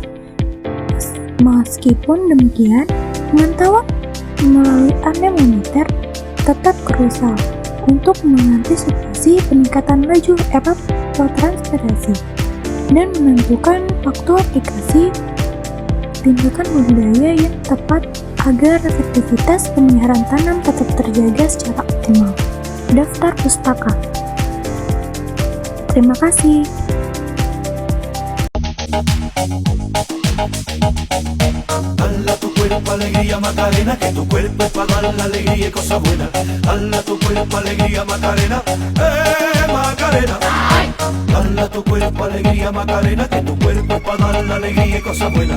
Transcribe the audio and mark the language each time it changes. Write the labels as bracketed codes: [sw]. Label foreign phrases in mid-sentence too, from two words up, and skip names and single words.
[id] Meskipun demikian, pemantauan melalui anemometer tetap krusial untuk mengantisipasi peningkatan laju evapotranspirasi dan menentukan waktu aplikasi tindakan budidaya yang tepat agar efektivitas pemeliharaan tanam tetap terjaga secara optimal. Daftar pustaka. Terima kasih. [es] Dale a tu cuerpo alegría Macarena, que tu cuerpo es para dar la alegría y cosas buenas. Dale a tu cuerpo alegría Macarena, Macarena. Dale a tu cuerpo alegría Macarena, que tu cuerpo es para dar la alegría y cosas buenas.